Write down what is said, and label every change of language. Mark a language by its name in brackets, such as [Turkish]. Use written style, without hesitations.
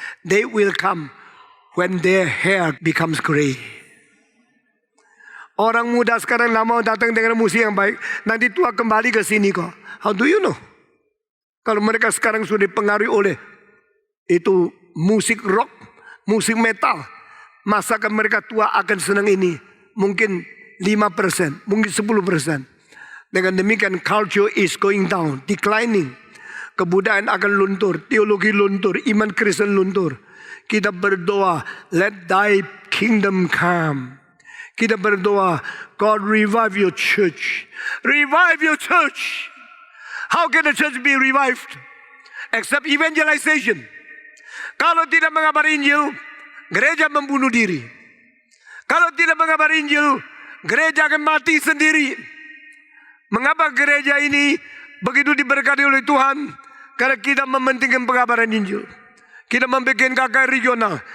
[English] They will come when their hair becomes gray. [Indonesian] Orang muda sekarang tidak mau datang dengan musik yang baik. Nanti tua kembali ke sini kok. [English] How do you know? [Indonesian] Kalau mereka sekarang sudah dipengaruhi oleh itu musik rock, musik metal. Masakan mereka tua akan senang ini? Mungkin 5%, mungkin 10%. Dengan demikian [English] culture is going down, declining. [Indonesian] Kebudayaan akan luntur, teologi luntur, iman Kristen luntur. Kita berdoa, [English] let thy kingdom come. [Indonesian] Kita berdoa, [English] God revive your church. Revive your church. How can the church be revived? Except evangelization. [Indonesian] Kalau tidak mengabari Injil, gereja membunuh diri. Kalau tidak mengabari Injil, gereja akan mati sendiri. Mengapa gereja ini begitu diberkati oleh Tuhan? Karena kita mementingkan pengabaran Injil. Kita membuat KKR regional.